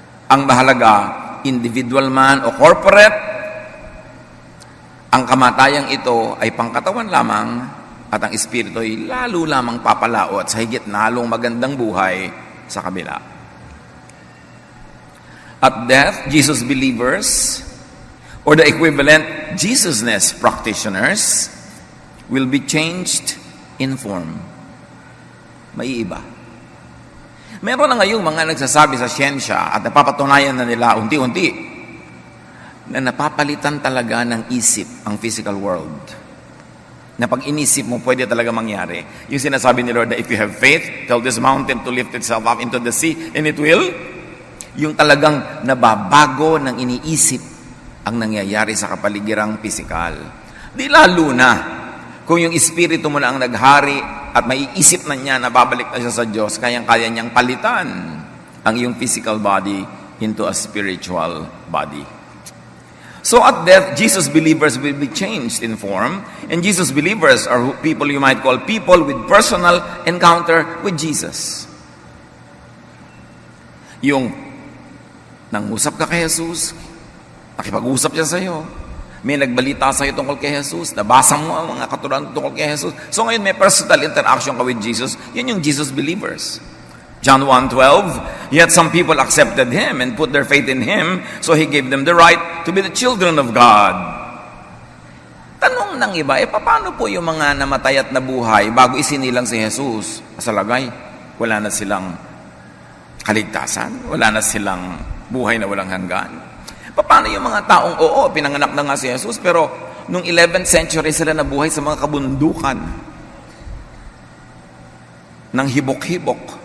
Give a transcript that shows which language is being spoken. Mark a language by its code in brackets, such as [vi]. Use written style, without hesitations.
[tl] Ang mahalaga, individual man o corporate, ang kamatayang ito ay pangkatawan lamang at ang espiritu ay lalo lamang papalao at sa higit na halong magandang buhay sa kabila. [en] At death, Jesus believers, or the equivalent Jesusness practitioners, will be changed in form. [tl] May iba. Meron na ngayong mga nagsasabi sa siyensya at napapatunayan na nila unti-unti na napapalitan talaga ng isip ang physical world. Na pag inisip mo, pwede talaga mangyari. Yung sinasabi ni Lord na [en] if you have faith, tell this mountain to lift itself up into the sea, and it will. [tl] Yung talagang nababago ng iniisip ang nangyayari sa kapaligirang pisikal. Di lalo na kung yung espiritu mo na ang naghari at maiisip na niya na babalik na siya sa Diyos, kayang-kaya niyang palitan ang iyong [en] physical body into a spiritual body. So at death, Jesus believers will be changed in form, and Jesus believers are people you might call people with personal encounter with Jesus. [tl] Yung nangusap ka kay Jesus, nakipag-usap siya sa iyo, may nagbalita sa iyo tungkol kay Jesus, nabasa mo ang mga katuruan tungkol kay Jesus. So ngayon may personal interaction ka with Jesus, yun yung Jesus believers. [en] John 1:12, yet some people accepted Him and put their faith in Him, so He gave them the right to be the children of God. [tl] Tanong ng iba, paano po yung mga namatay at nabuhay bago isinilang si Jesus? Sa lagay, wala na silang kaligtasan, wala na silang buhay na walang hanggan. Paano yung mga taong, pinanganak na nga si Jesus, pero nung 11th century sila nabuhay sa mga kabundukan ng hibok-hibok.